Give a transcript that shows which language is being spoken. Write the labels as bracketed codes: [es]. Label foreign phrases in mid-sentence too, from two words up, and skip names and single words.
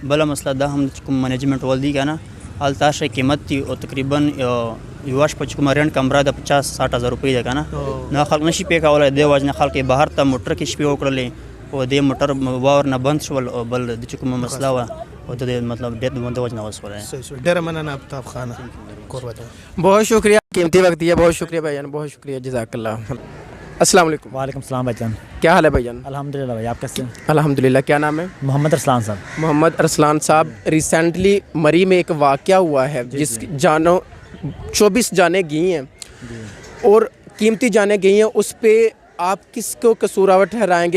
[ps] بله مسله دا هم چې کوم منیجمنټ ول دي که نه, هلته شی قیمت دي او تقریبا یوه شپه چې کومه رینټ کمره د 50-60 هزار روپۍ ده که نه, نو خلک نشي پې کولی, دې وجې نه خلک یې بهر ته موټر کې شپې وکړلې, او دې موټر واور نه بند شول, او بل د چې کومه مسله وه او د مطلب ډېر د وجې نه وسوله. ډېره مننه ابتاب خانه, قربت. [ur] بہت شکریہ, قیمتی وقت دیا, بہت شکریہ بھائی جان, بہت شکریہ, جزاک اللہ. السلام علیکم. وعلیکم سلام بھائی جان. کیا حال ہے بھائی جان? الحمدللہ بھائی، آپ کیسے ہیں? الحمدللہ۔ کیا نام ہے? محمد ارسلان صاحب. محمد ارسلان صاحب، ریسنٹلی مری میں ایک واقعہ ہوا ہے جس جانوں 24 جانیں گئی ہیں اور قیمتی جانیں گئی ہیں، اس پہ آپ کس کو قصوروار ٹھہرائیں گے?